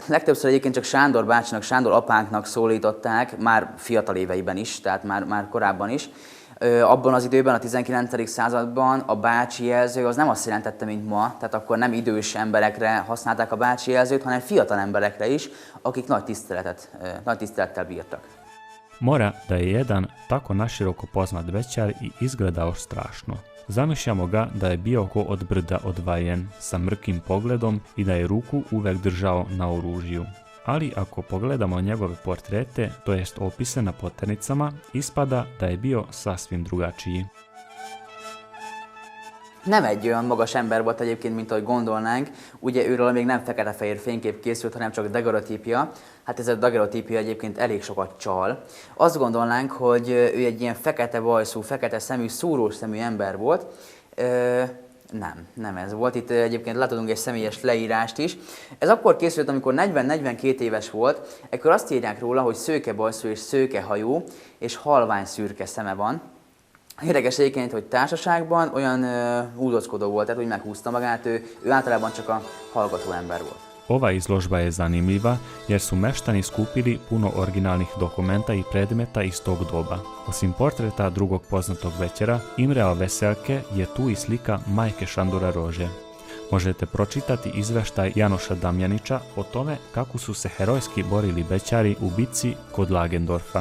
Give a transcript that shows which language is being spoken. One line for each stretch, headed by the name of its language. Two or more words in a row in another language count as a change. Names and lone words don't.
Hungarian: Legtöbbször egyébként csak Sándor bácsinak, Sándor apánknak szólították, már fiatal éveiben is, tehát már korábban is. Abban az időben, a 19. században a bácsi jelző az nem azt jelentette, mint ma, tehát akkor nem idős emberekre használták a bácsi jelzőt, hanem fiatal emberekre is, akik nagy tisztelettel bírtak.
Serbian: Mora da je jedan tako naširoko poznat bećar i izgledao strašno. Zamišljamo ga da je bio ko od brda odvajen, sa mrkim pogledom i da je ruku uvek držao na oružju. ali ako pogledamo njegove portrete, to jest opise na poternicama, ispada da je bio sasvim drugačiji.
Hungarian: Nem egy olyan magas ember volt egyébként, mint ahogy gondolnánk. Ugye őről még nem fekete-fehér fénykép készült, hanem csak daguerreotípia. Hát ez a daguerreotípia egyébként elég sokat csal. Azt gondolnánk, hogy ő egy ilyen fekete vajszú, fekete szemű, szúrós szemű ember volt. Nem ez volt. Itt egyébként látodunk egy személyes leírást is. Ez akkor készült, amikor 40-42 éves volt. Ekkor azt írják róla, hogy szőke bajszú és szőke hajú, és halvány szürke szeme van. Érdekes egyébként, hogy társaságban olyan húzockodó volt, tehát úgy meghúzta magát, ő általában csak a hallgató ember volt.
Serbian: Ova izložba je zanimljiva jer su meštani skupili puno originalnih dokumenta i predmeta iz tog doba. Osim portreta drugog poznatog večera, Imrea Veselke je tu i slika majke Šandora Rože. Možete pročitati izveštaj Janoša Damjanića o tome kako su se herojski borili bećari u bitci kod Lagendorfa.